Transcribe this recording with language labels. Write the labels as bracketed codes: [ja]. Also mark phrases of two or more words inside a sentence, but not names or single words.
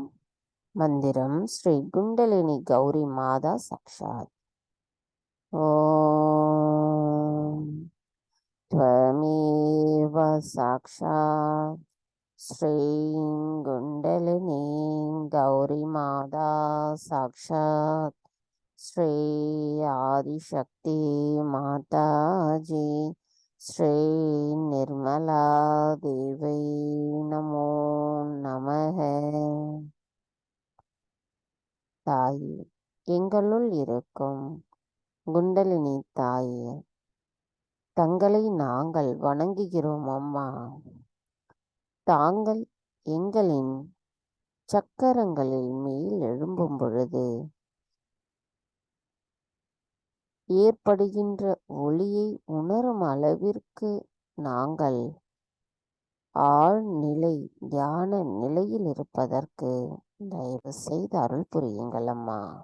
[ta] மந்திரம் ஸ்ரீ குண்டலினி கௌரி மாதா சாக்ஷாத். [sa] ஓம் त्वमेव साक्षात् श्रीं कुण्डलिनी गौरी माता साक्षात् श्री आदिशक्ति माताजी श्री निर्मला देवी नमो नमः. [ta] தாயே, எங்களுள் இருக்கும் குண்டலினி தாயே, தங்களை நாங்கள் வணங்குகிறோம் அம்மா. தாங்கள் எங்களின் சக்கரங்களில் மேல் எழும்பும் பொழுது ஏற்படுகின்ற ஒளியை உணரும் அளவிற்கு நாங்கள் ஆழ்நிலை தியான நிலையில் இருப்பதற்கு தயவு செய்து அருள் புரியுங்கள் அம்மா.